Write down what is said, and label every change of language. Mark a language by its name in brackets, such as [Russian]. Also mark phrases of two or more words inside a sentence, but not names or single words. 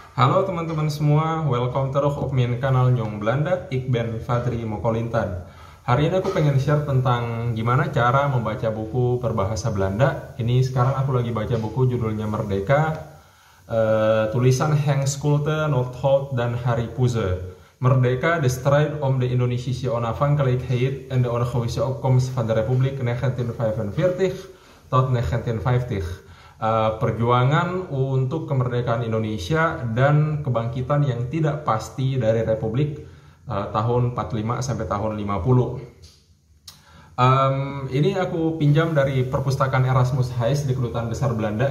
[Indonesian] Halo teman-teman semua, [Dutch] welcome terus op min kanal Nyong Belanda. Ik ben Fadri Mokolintan. [Indonesian] Hari ini aku pengen share tentang gimana cara membaca buku berbahasa Belanda. Ini sekarang aku lagi baca buku judulnya Merdeka, tulisan Henk Schulte, Nordholt, dan Harry Puze. [Dutch] Merdeka, de strijd om de Indonesische onafhankelijkheid en de ongewijze opkomst van de Republiek 1945 tot 1950. [Indonesian] Perjuangan untuk kemerdekaan Indonesia dan kebangkitan yang tidak pasti dari Republik tahun 45 sampai tahun 50. Ini aku pinjam dari perpustakaan Erasmus Huis di Kedutaan Besar Belanda.